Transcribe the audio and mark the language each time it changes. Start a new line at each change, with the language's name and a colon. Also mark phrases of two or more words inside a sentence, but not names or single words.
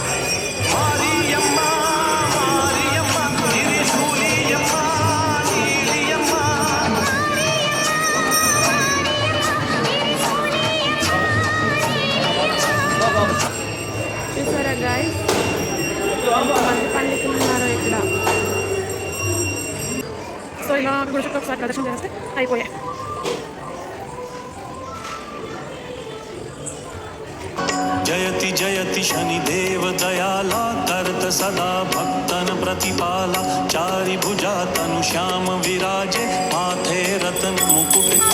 Telugu: చూసారా గాయస్, ఎంతమంది పండితులు ఉన్నారో ఇక్కడ. సో ఇలా గుడి చుట్టూ ఒకసారి ప్రదర్శన చేస్తే అయిపోయాయి.
Hindi: जयति जयति शनिदेव दयाला करत सदा भक्तन प्रतिपाला चारि भुजा तनु श्याम विराजे माथे रतन मुकुट